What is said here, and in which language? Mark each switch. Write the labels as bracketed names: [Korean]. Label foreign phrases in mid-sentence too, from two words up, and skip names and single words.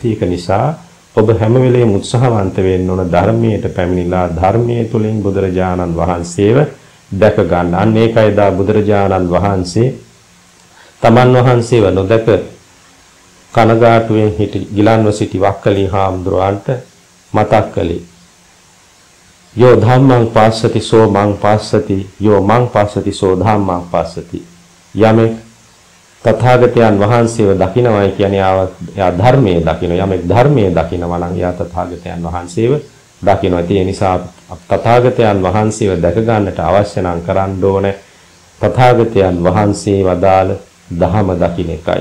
[Sinhala] ඒක නිසා ඔබ හැම වෙලේම උත්සාහවන්ත වෙන්න ඕන ධර්මයට පැමිණිලා ධර්මයේ තුලින් බුදුරජාණන් වහන්සේව දැක ගන්න. අන්න ඒකයි දා බුදුරජාණන් වහන්සේ තමන් වහන්සේව නොදැක කනගාටුවෙන් ගිලන්ව සිටි වක්කලී හාමුදුරුවන්ට මතක් කළේ. [Pali] යෝ ධම්මං පස්සති සෝ මං පස්සති යෝ මං පස්සති සෝ ධම්මං පස්සති. [Sinhala] යමෙක් තථාගතයන් වහන්සේව දකින්නවයි කියන්නේ යා ධර්මයේ දකින්න. යමෙක් ධර්මයේ දකින්නවා නම් යා තථාගතයන් වහන්සේව දකින්නවා. ඒ නිසා තථාගතයන් වහන්සේව දැක ගන්නට අවශ්‍ය නම් කරන්න ඕනේ තථාගතයන් වහන්සේ වදාළ දහම දකින්න එකයි.